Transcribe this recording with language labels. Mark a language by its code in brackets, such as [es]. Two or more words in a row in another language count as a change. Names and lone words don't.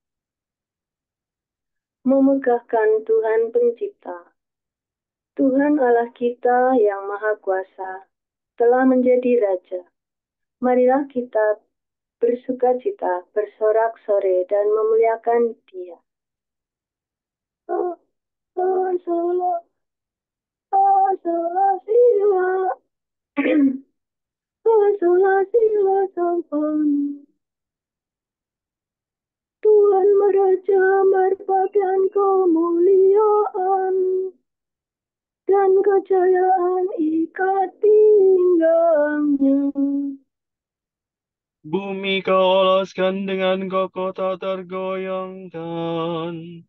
[id] Memegahkan Tuhan Pencipta. Tuhan Allah kita yang Maha Kuasa telah menjadi Raja. Marilah kita bersukacita, bersorak-sorai, dan memuliakan Dia. Oh, oh, sola, oh, sola, sila. Oh, sola, sila, somponi. Tuhan Meraja berpakaian kemuliaan dan kejayaan ikat pinggangnya. Bumi kau alaskan dengan kokoh tak tergoyangkan.